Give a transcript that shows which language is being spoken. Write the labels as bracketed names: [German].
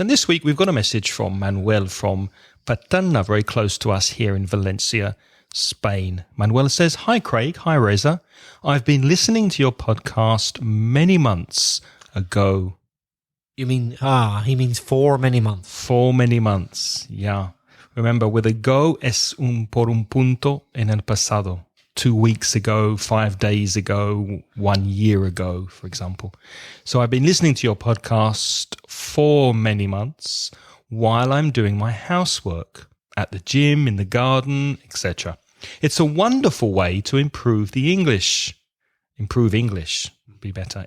[English] And this week, we've got a message from Manuel from Paterna, very close to us here in Valencia, Spain. Manuel says, "Hi, Craig. Hi, Reza. I've been listening to your podcast many months ago." You mean, he means for many months. For many months, yeah. Remember, with ago [Spanish] es por un punto en el pasado. [English] 2 weeks ago, 5 days ago, 1 year ago, for example. So I've been listening to your podcast for many months while I'm doing my housework at the gym, in the garden, etc. It's a wonderful way to improve the English. Improve English would be better.